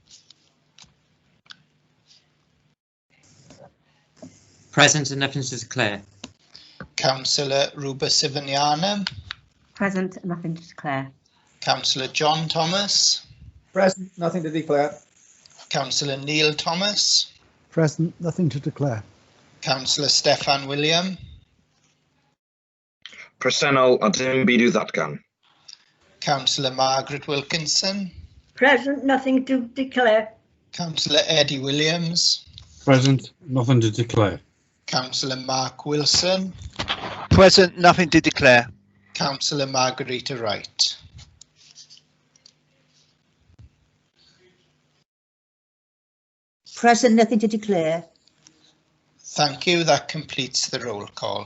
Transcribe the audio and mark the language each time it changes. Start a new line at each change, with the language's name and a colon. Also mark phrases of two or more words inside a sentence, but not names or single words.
English: Present and nothing to declare. Councillor Ruba Sivaniana, Present and nothing to declare. Councillor John Thomas, Present, nothing to declare. Councillor Neil Thomas, Present, nothing to declare. Councillor Steffan William,
Welsh: Presennol a dim byd i'w ddatgan.
English: Councillor Margaret Wilkinson, Present, nothing to declare. Councillor Eddie Williams, Present, nothing to declare. Councillor Mark Wilson, Present, nothing to declare. Councillor Margarita Wright. Present, nothing to declare. Thank you. That completes the roll call.